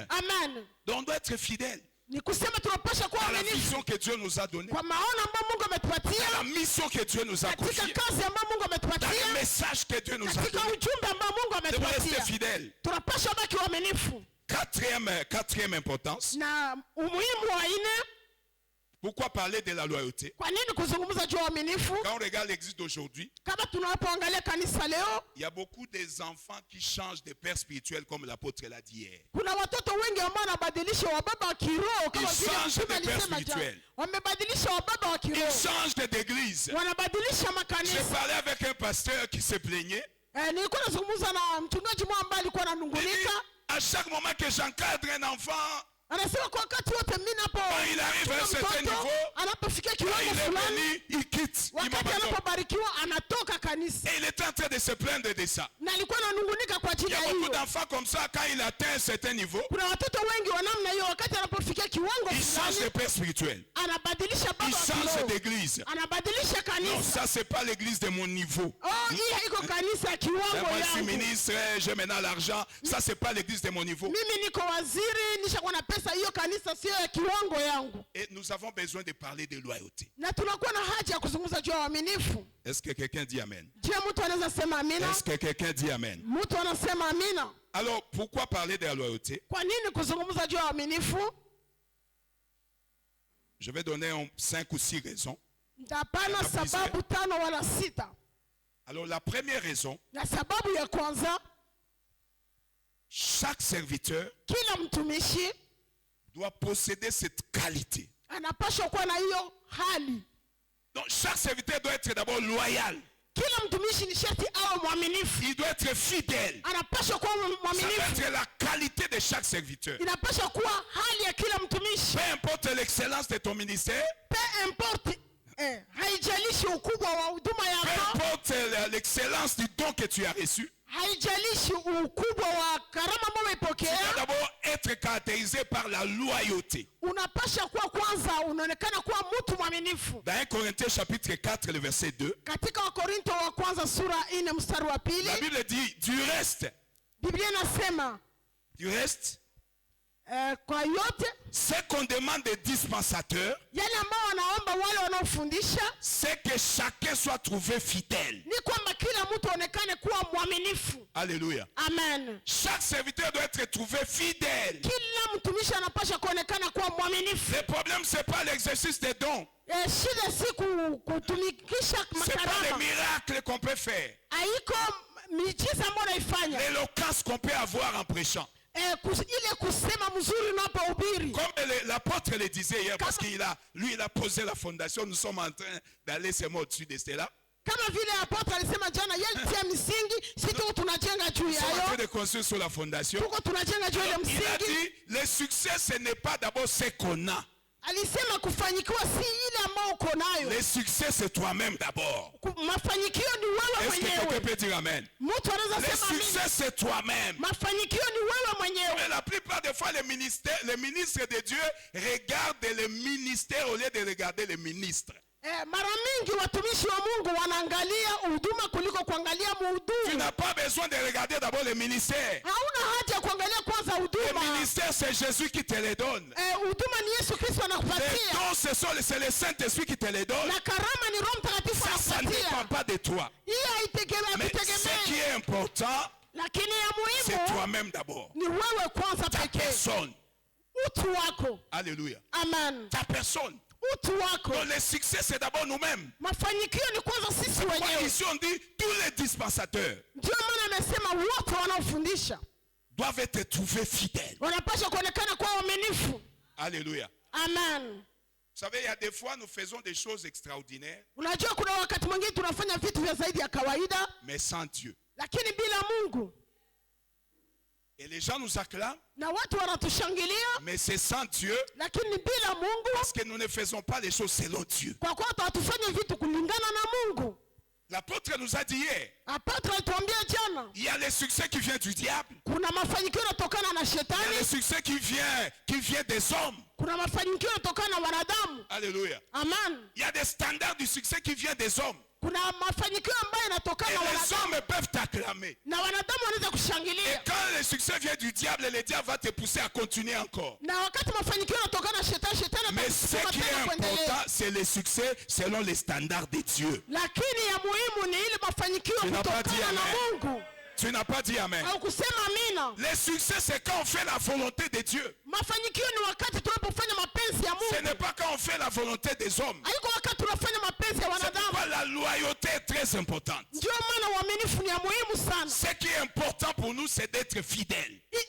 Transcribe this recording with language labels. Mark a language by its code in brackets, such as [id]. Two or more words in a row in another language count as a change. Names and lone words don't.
[fr] Donc on doit être fidèle à la vision que Dieu nous a donnée, à la mission que Dieu nous a confiée, dans le message que Dieu nous a donné. On doit rester fidèle. Quatrième importance, Pourquoi parler de la loyauté? [sw] Kwa nini kuzungumza juu ya uaminifu? [fr] Quand on regarde l'église d'aujourd'hui, [sw] Kama tunapoangalia kanisa leo, [fr] il y a beaucoup des enfants qui changent de père spirituel comme l'apôtre l'a dit hier. [sw] kuna watoto wengi ambao wanabadilisha wababa wa kiroho kama [fr] Ils [sw] vile [fr] changent de [sw] mtume [fr] père [sw] alisema jana. [fr] spirituel. [sw] Wamebadilisha wababa wa [fr] Ils [sw] kiroho. [fr] changent d'église. [sw] Wanabadilisha [fr] J'ai [sw] makanisa. [fr] parlé avec un pasteur qui se plaignait. [sw] Nilikuwa nazungumza na mchungaji mmoja ambaye alikuwa [fr] Il dit, [sw] ananungunika. [fr] à chaque moment que j'encadre un enfant, [sw] Anasema kwa wakati wote mimi napo [fr] quand il arrive à un certain niveau, [sw] anapofikia [fr] quand [sw] kiwango [fr] il est [sw] fulani, [fr] béni, il quitte. Il [sw] wakati [fr] m'abandonne. [sw] anapobarikiwa anatoka kanisa. [fr] Et il était en train de se plaindre de ça. [sw] Na alikuwa ananungunika kwa [fr] Il [sw] ajili [fr] y a [sw] ya [fr] beaucoup [sw] hiyo. [fr] d'enfants comme ça, quand il atteint un certain niveau, [sw] Kuna watoto wengi wa namna hiyo, wakati anapofikia kiwango [fr] il change de [sw] fulani [fr] père spirituel. [sw] anabadilisha [fr] Il [sw] baba wa [fr] change [sw] kiroho, [fr] d'église. [sw] anabadilisha [fr] Non, [sw] kanisa. [fr] ça c'est pas l'église de mon niveau. [sw] Oh, hii haiko kanisa ya [fr] Là, [sw] kiwango [fr] moi je suis [sw] yangu. [fr] ministre, j'ai maintenant l'argent. Ça c'est pas l'église de mon niveau. [sw] Mimi niko waziri, nishakuwa na pesa. Hiyo kanisa sio ya kiwango yangu. [fr] Et nous avons besoin de parler de loyauté. [sw] Na tunakuwa na haja ya kuzungumza juu ya uaminifu. [fr] Est-ce que quelqu'un dit amen? [sw] Je, mtu anaweza sema amina? [fr] Est-ce que quelqu'un dit amen? [sw] Mtu anasema amina. [fr] Alors, pourquoi parler de la loyauté? [sw] Kwa nini kuzungumza juu ya uaminifu? [fr] Je vais donner 5 ou 6 raisons. [sw] Ndapana sababu 5 wala 6. [fr] Alors, la première raison, [sw] Na sababu ya kwanza, [fr] chaque serviteur [sw] kila mtumishi [fr] doit posséder cette qualité. [sw] anapaswa kuwa na hiyo hali. [fr] Donc, chaque serviteur doit être d'abord loyal. [sw] Kila mtumishi ni sharti awe mwaminifu. [fr] Il doit être fidèle. [sw] Anapaswa kuwa [fr] Ça doit [sw] mwaminifu. [fr] être la qualité de chaque serviteur. [sw] Inapaswa kuwa hali ya kila mtumishi. [fr] Peu importe l'excellence de ton ministère, Peu importe, [sw] haijalishi ukubwa wa huduma [fr] peu [sw] yako, [fr] importe l'excellence du don que tu as reçu, [sw] haijalishi ukubwa wa karama ambayo [fr] tu dois [sw] umepokea, [fr] d'abord être caractérisé par la loyauté. [sw] unapasha kuwa kwanza unaonekana kuwa mtu mwaminifu. [fr] Dans 1 Corinthiens chapitre 4, le verset 2, [sw] Katika Wakorinto wa kwanza sura 4 mstari wa pili, [fr] la Bible dit, du reste, [sw] Biblia inasema kwa yote [fr] ce qu'on demande des dispensateurs, [sw] yale ambao wanaomba wale wanaofundisha [fr] c'est que chacun soit trouvé fidèle. [sw] ni kwamba kila mtu aonekane kuwa mwaminifu. [fr] Alléluia. [sw] Amen. [fr] Chaque serviteur doit être trouvé fidèle. [sw] Kila mtumishi anapasha kuonekana kuwa mwaminifu. [fr] Le problème, c'est pas l'exercice des dons. [sw] Shida si kutumikisha [fr] C'est pas les [sw] makarama. [fr] miracles qu'on peut faire. [sw] Haiko miujiza ambayo unaifanya. [fr] L'éloquence qu'on peut avoir en prêchant. [sw] Ile kusema mzuri unapohubiri. [fr] Comme l'apôtre le disait hier, parce qu'il a posé la fondation, nous sommes en train d'aller seulement au-dessus de cela. [sw] Kama vile apotre alisema jana, yeye tia misingi, sisi tuko tunajenga juu [fr] Nous sommes en train [sw] yayo. [fr] de construire sur la fondation. [sw] Tuko tunajenga juu ya [fr] Il a [sw] msingi. [fr] dit, le succès, ce n'est pas d'abord ce qu'on a. [sw] Alisema kufanyikiwa si ile ambayo uko nayo. [fr] Le succès, c'est toi-même d'abord. [sw] Mafanikio ni wewe [fr] Est-ce que quelqu'un [sw] mwenyewe. [fr] peut dire amen? [sw] Mtu anaweza [fr] Le [sw] sema [fr] succès, [sw] amina. [fr] c'est toi-même. [sw] Mafanikio ni wewe mwenyewe. [fr] Mais la plupart des fois, les ministres de Dieu regardent le ministère au lieu de regarder les ministres. [sw] Mara mingi watumishi wa Mungu wanaangalia huduma kuliko kuangalia [fr] Tu [sw] mhudumu. [fr] n'as pas besoin de regarder d'abord le ministère. [sw] Hauna haja ya kuangalia kwanza [fr] Le [sw] huduma. [fr] ministère, c'est Jésus qui te les donne. [sw] Huduma ni Yesu Kristo [fr] Les [sw] anakupatia. [fr] dons, c'est le Saint-Esprit qui te les donne. [sw] Na karama ni Roho Mtakatifu [fr] Ça ne dépend [sw] anakupatia. [fr] pas de toi. [sw] Hii haitegemea [fr] Mais ce qui [sw] kutegemea. [fr] est important, [sw] Lakini ya [fr] c'est [sw] muhimu [fr] toi-même d'abord. [sw] ni wewe kwanza [fr] Ta [sw] pekee. [fr] personne. [sw] Utu wako. [fr] Alléluia. [sw] Amen. [fr] Ta personne. [sw] Utu wako. [fr] Donc le succès, c'est d'abord nous-mêmes. [sw] Mafanikio ni kwanza sisi [fr] Moi, [sw] wenyewe. [fr] ici, on dit, tous les dispensateurs [sw] Ndio maana amesema wote wanaofundisha [fr] doivent être trouvés fidèles. [sw] wanapaswa kuonekana kuwa waaminifu. [fr] Alléluia. [sw] Amen. [fr] Vous savez, il y a des fois, nous faisons des choses extraordinaires, [sw] Unajua kuna wakati mwingine tunafanya vitu vya zaidi ya kawaida, [fr] mais sans Dieu. [sw] lakini bila Mungu. [fr] Et les gens nous acclament, [sw] Na watu wanatushangilia, [fr] mais c'est sans Dieu, [sw] lakini bila Mungu, [fr] parce que nous ne faisons pas les choses selon Dieu. [sw] kwa kuwa hatufanye vitu kulingana na Mungu. [fr] L'apôtre nous a dit hier, [sw] Apotre alituambia jana, [fr] il y a le succès qui vient du diable, [sw] kuna mafanikio yanatokana na [fr] il y a le [sw] shetani, [fr] succès qui vient des hommes. [sw] kuna mafanikio yanatokana na wanadamu. [fr] Alléluia. [sw] Amen. [fr] Il y a des standards du succès qui viennent des hommes. [sw] Kuna mafanikio ambayo [fr] Et [sw] yanatokana na [fr] les [sw] wanadamu [fr] hommes peuvent t'acclamer. [sw] na wanadamu wanaweza [fr] Et [sw] kushangilia. [fr] quand le succès vient du diable, le diable va te pousser à continuer encore. [sw] Na wakati mafanikio yanatokana na shetani [fr] Mais ce [sw] atakusukuma [fr] qui est [sw] tena [fr] important, [sw] kuendelea. [fr] c'est le succès selon les standards de Dieu. [sw] Lakini ya muhimu ni ile mafanikio [fr] Tu n'as pas dit [sw] kutokana na [fr] amen. [sw] Mungu. [fr] Tu n'as pas dit amen. Le succès, c'est quand on fait la volonté de Dieu. Ce n'est pas quand on fait la volonté des hommes. C'est pourquoi la loyauté est très importante. Ce qui est important pour nous, c'est d'être fidèle.